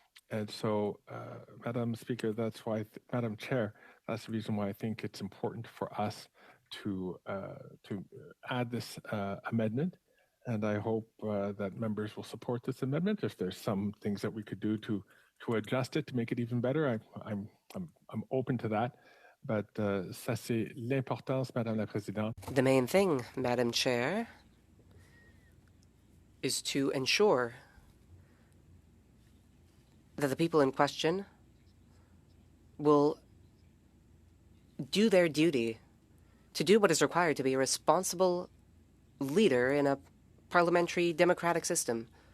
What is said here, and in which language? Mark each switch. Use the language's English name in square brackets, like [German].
[English] And so, Madam Speaker, that's why, Madam Chair, that's the reason why I think it's important for us to add this amendment. And I hope that members will support this amendment. If there's some things that we could do to adjust it to make it even better, I'm open to that. But [French] ça c'est l'importance, Madame la Présidente. [English] The main thing, Madam Chair, is to ensure that the people in question will do their duty to do what is required to be a responsible leader in a parliamentary democratic system.